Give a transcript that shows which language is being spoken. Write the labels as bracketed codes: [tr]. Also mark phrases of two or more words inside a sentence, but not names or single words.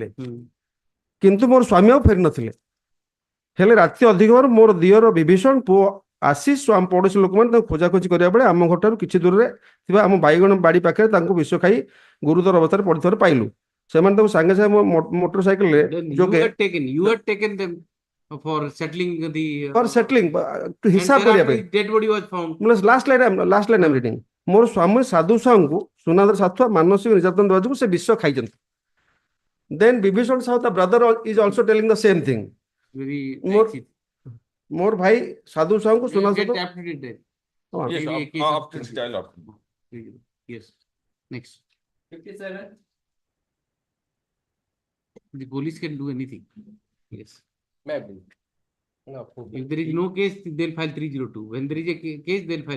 [or] କିନ୍ତୁ ମୋର ସ୍ୱାମୀ ଆଉ ଫେରି ନଥିଲେ। ହେଲେ ରାତି ଅଧିକ ମୋର ଦିଅର ବିଭୀଷଣ ପୁଅ ଆଶିଷ ଆମ ପଡୋଶୀ ଲୋକମାନେ ତାଙ୍କୁ ଖୋଜାଖୋଜି କରିବା ବେଳେ ଆମ ଘରଠାରୁ କିଛି ଦୂରରେ ଥିବା ଆମ ବାଇଗଣ ବାଡ଼ି ପାଖରେ ତାଙ୍କୁ ବିଷ ଖାଇ ଗୁରୁତର ଅବସ୍ଥାରେ ପଡ଼ିଥିବାର ପାଇଲୁ। ସେମାନେ ତାଙ୍କୁ ସାଙ୍ଗେ ସାଙ୍ଗେ ମୋଟରସାଇକେଲରେ [en] for settling the [or] to ହିସାବ କରିବା ପାଇଁ [en] dead body was found. last line I'm reading. [or] ମୋର ସ୍ୱାମୀ ସାଧୁ ସାହୁଙ୍କୁ ସୁନାଧର ସାଥୁଆ ମାନସିକ ନିର୍ଯାତନା ଦେବା ଯୋଗୁଁ ସେ ବିଷ ଖାଇଛନ୍ତି। [en] Then ବିଭୀଷଣ ସାହୁ the brother is also telling the same thing. [or] ମୋର ଭାଇ ସାଧୁ ସାହୁଙ୍କୁ ସୁନାଧର [en] yes. Next. 57. The police can do anything. Yes. Maybe. If there is no case, they'll file 302. When there is a case, they'll file.